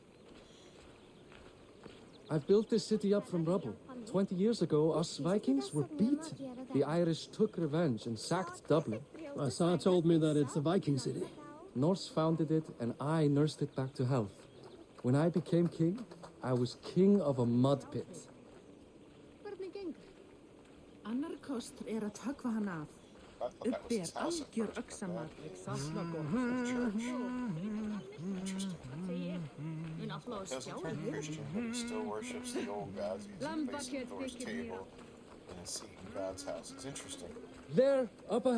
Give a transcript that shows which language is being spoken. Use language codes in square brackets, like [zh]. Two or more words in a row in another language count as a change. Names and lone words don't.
[en] I've built this city up from rubble. 20 years ago, us Vikings were beaten. The Irish took revenge and sacked Dublin. Assad told me that it's a Viking city. Norse founded it, and I nursed it back to health. When I became king, I was king of a mud pit. [is] Annar kostur að höggva hann af. [en] I thought that was his house at [is] Algjör [en] first, but [is] öxamat. [en] church. Interesting. Doesn't turn Christian, but he still worships the old gods. He has a place at Thor's table and a seat in God's house. It's interesting.